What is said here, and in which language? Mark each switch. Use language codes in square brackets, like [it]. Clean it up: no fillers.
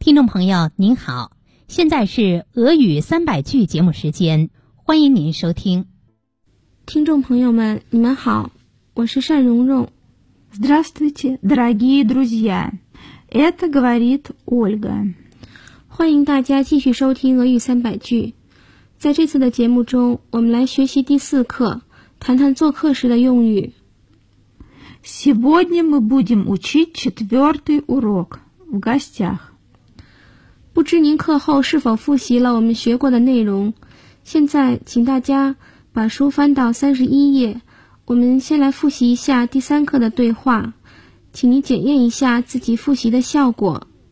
[zh] 朋友您好，现在是俄语三百句节目时间，欢迎您收听。听众朋友们你们好，我是单蓉蓉。 [ru] Здравствуйте, дорогие друзья, это говорит Ольга. [zh] 欢迎大家继续收听俄语三百句。在这次的节目中，我们来学习第四课，谈谈做客时的用语。 [ru] Сегодня мы будем учить четвертый урок в гостях. [zh] 不知您课后是否复习了我们学过的内容？现在请大家把书翻到31页，我们先来复习一下第三课的对话，请您检验一下自己复习的效果。